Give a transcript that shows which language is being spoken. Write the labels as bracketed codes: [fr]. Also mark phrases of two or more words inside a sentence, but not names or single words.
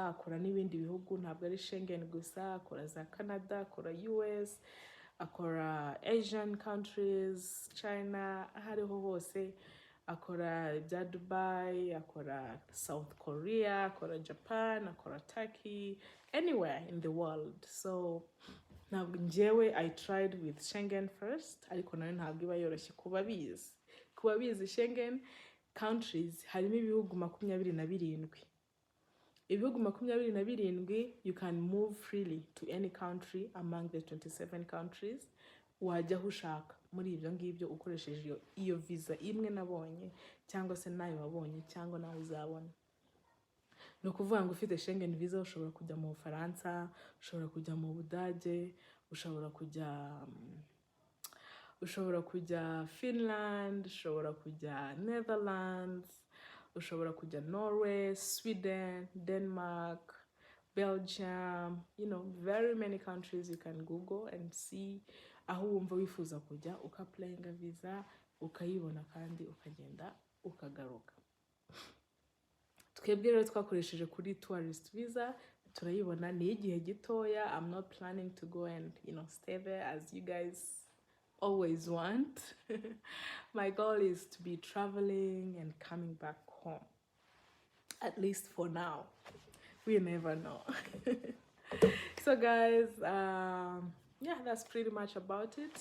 [rw] Akora n'ibindi bihugu, ntabwo ari Schengen gusa, akora za Canada, akora US, akora [en] Asian countries, [rw] China, hariho hose. Akora ibya Dubai, akora South Korea, akora Japan, akora Turkey, [en] anywhere in the world. So [rw] ntabwo njyewe [en] I tried with Schengen first, [rw] ariko nayo ntabwo iba yoroshye kuba bizi Schengen countries. Harimo ibihugu 27. Ibihugu 27, [en] you can move freely to any country among the 27 countries. [rw] Wajya aho ushaka muri ibyo ngibyo ukoresheje iyo visa imwe nabonye, cyangwa se nayo wabonye, cyangwa nawe uzabona. No kuvuga ngo ufite Schengen visa ushobora kujya mu Faransa, ushobora kujya mu Budage, ushobora kujya Finland, ushobora kujya Netherlands, ushobora kujya Norway, Sweden, Denmark, Belgium, [en] very many countries. You can Google and see [rw] aho wumva wifuza kujya, ukapplyinga visa, ukayibona kandi ukagenda ukagaruka. Twebwe rero twakoresheje kuri [en] tourist visa, [rw] turayibona ni igihe gitoya. [en] I'm not planning to go and stay there as you guys always want. My goal is to be traveling and coming back home, at least for now. We never know. So guys, that's pretty much about it.